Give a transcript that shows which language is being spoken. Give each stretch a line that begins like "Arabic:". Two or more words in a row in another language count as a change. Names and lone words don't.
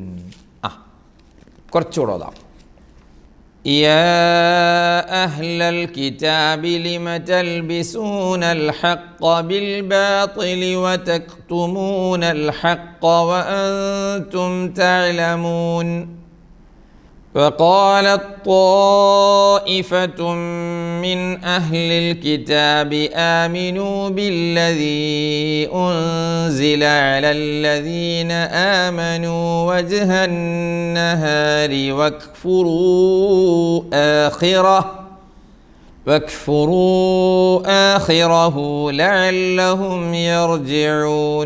Malayalam: കുറച്ചുകൂടെ ഓതാം.
Arabic: يا أهل الكتاب لم تلبسون الحق بالباطل وتكتمون الحق وأنتم تعلمون. وقالت طائفة من أهل الكتاب آمنوا بالذي أنزل على الذين آمنوا وجه النهار واكفروا آخره لعلهم يرجعون.